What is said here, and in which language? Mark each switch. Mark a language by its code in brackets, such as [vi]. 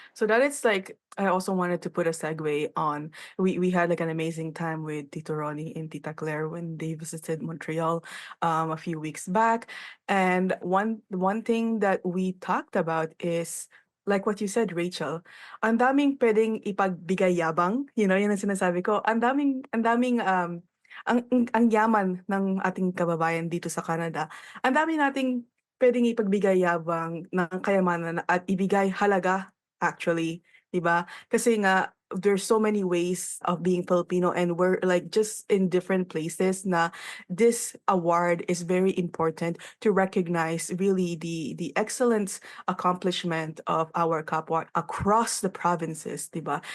[en] So that is like I also wanted to put a segue on. We had like an amazing time with Tito Ronnie and Tita Claire when they visited Montreal a few weeks back. And one thing that we talked about is like what you said, Rachel. [tl] Ang daming pwedeng ipagbigay yabang, yun ang sinasabi ko. Ang yaman ng ating kababayan dito sa Canada. Ang dami nating pwedeng ipagbigay yabang ng kayamanan at ibigay halaga actually, 'di ba? Kasi nga [en] there's so many ways of being Filipino and we're like just in different places na this award is very important to recognize really the excellence accomplishment of our kapwa across the provinces, 'di ba?